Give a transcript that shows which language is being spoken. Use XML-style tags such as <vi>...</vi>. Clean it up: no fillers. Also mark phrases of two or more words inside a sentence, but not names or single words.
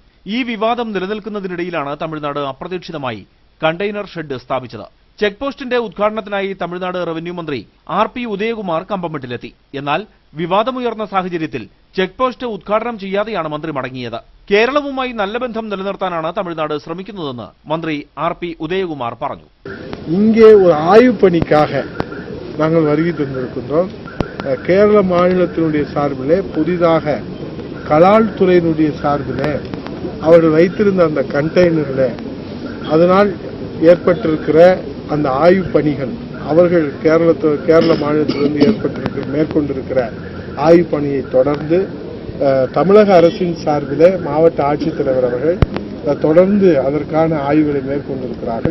<ml>ഈ വിവാദം നിലനിൽക്കുന്നതിനിടയിലാണ് തമിഴ്നാട് അപ്രതീക്ഷിതമായി കണ്ടെയ്നർ ഷെഡ് സ്ഥാപിച്ചത്. ചെക്ക് പോസ്റ്റിന്റെ ഉദ്ഘാടനത്തിനായി തമിഴ്നാട് റവന്യൂ മന്ത്രി RP ഉദയകുമാർ കമ്പമെട്ടിലെത്തി. എന്നാൽ വിവാദമുയർന്ന സാഹചര്യത്തിൽ ചെക്ക് പോസ്റ്റ് ഉദ്ഘാടനം ചെയ്യാതെയാണ് മന്ത്രി മടങ്ങിയത്. കേരളവുമായി നല്ല ബന്ധം നിലനിർത്താനാണ് തമിഴ്നാട് ശ്രമിക്കുന്നതെന്ന് മന്ത്രി RP ഉദയകുമാർ പറഞ്ഞു.</ml> <ta>இங்கே ஒரு ஆய்வு பணிக்காக நாங்கள் வருகை தந்திருக்கின்றோம். கேரள மாநிலத்தினுடைய சார்பிலே புதிதாக கலால் துறையினுடைய சார்பிலே அவர்கள் வைத்திருந்த அந்த கண்டெய்னரில் அதனால் ஏற்பட்டிருக்கிற அந்த ஆய்வு பணிகள் அவர்கள் கேரள மாநிலத்திலிருந்து மேற்கொண்டிருக்கிற ஆய்வு பணியை தொடர்ந்து தமிழக அரசின் சார்பிலே மாவட்ட ஆட்சித்தலைவர் அவர்கள் தொடர்ந்து அதற்கான ஆய்வுகளை மேற்கொண்டிருக்கிறார்கள்.</ta>